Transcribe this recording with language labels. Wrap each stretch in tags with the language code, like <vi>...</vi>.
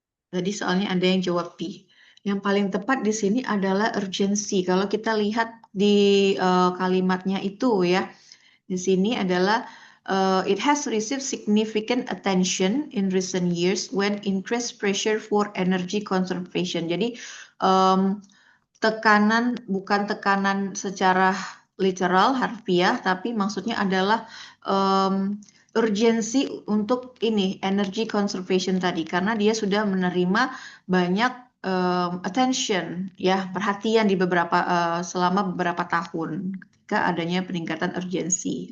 <id>Tadi soalnya ada yang jawab B. Yang paling tepat di sini adalah urgency. Kalau kita lihat di kalimatnya itu ya. Di sini adalah</id> <en>it has received significant attention in recent years when increased pressure for energy conservation.</en> <id>Jadi tekanan bukan tekanan secara literal harfiah, tapi maksudnya adalah urgensi untuk ini energy conservation tadi, karena dia sudah menerima banyak attention ya perhatian di selama beberapa tahun ketika adanya peningkatan urgensi.</id>